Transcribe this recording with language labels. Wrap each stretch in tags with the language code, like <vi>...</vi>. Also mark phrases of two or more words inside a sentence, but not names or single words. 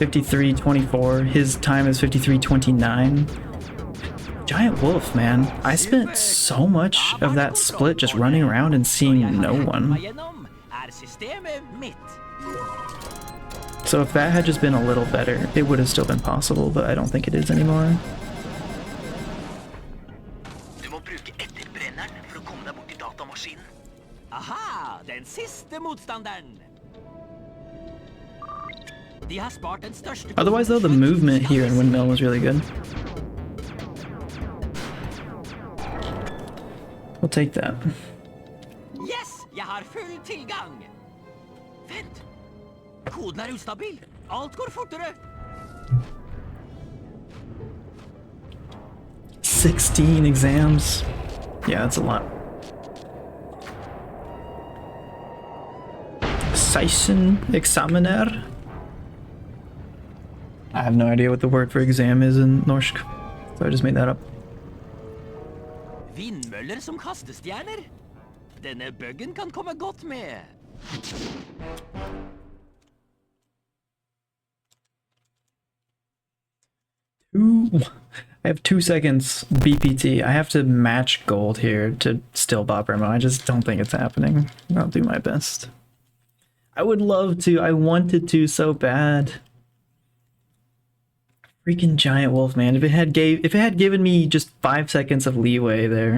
<en>53:24. His time is 53:29. Giant wolf, man. I spent so much of that split just running around and seeing no one. So if that had just been a little better, it would have still been possible, but I don't think it is anymore.</en> <no>Du må bruke etterbrenneren for å komme deg bort til datamaskinen. Aha, den siste motstanderen. De har spart den største.</no> <en>Otherwise though, the movement here in Windmill was really good. We'll take that. Yes,</en> <no>jeg har full tilgang. Vent. Koden er ustabil. Alt går fortere.</no> <en>16 exams. Yeah, that's a lot. 16 examiner. I have no idea what the word for exam is in Norsk, so I just made that up.</en> <no>Vindmøller som kastestjerner. Denne buggen kan komme godt med.</no> <en>Ooh, I have 2 seconds BPT. I have to match gold here to still bop Remo. I just don't think it's happening. I'll do my best. I would love to. I wanted to so bad. Freaking giant wolf, man. If it had given me just 5 seconds of leeway there.</en>